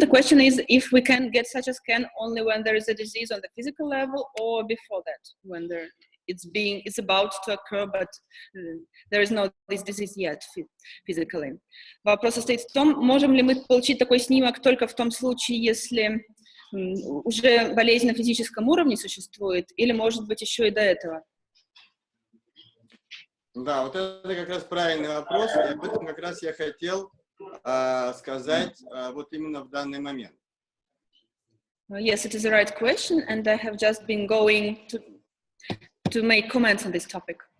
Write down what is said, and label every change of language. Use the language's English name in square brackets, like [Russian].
[English] The question is if we can get such a scan only when there is a disease on the physical level, or before that, when it's about to occur, but there is no this disease yet physically. [Russian] Вопрос состоит в том, можем ли мы получить такой снимок только в том случае, если уже болезнь на физическом уровне существует, или может быть еще и до этого? Да, вот это как раз правильный вопрос, и об этом как раз я хотел сказать вот именно в данный момент. [English] Yes, it is the right question, and I have just been going to make comments on this topic.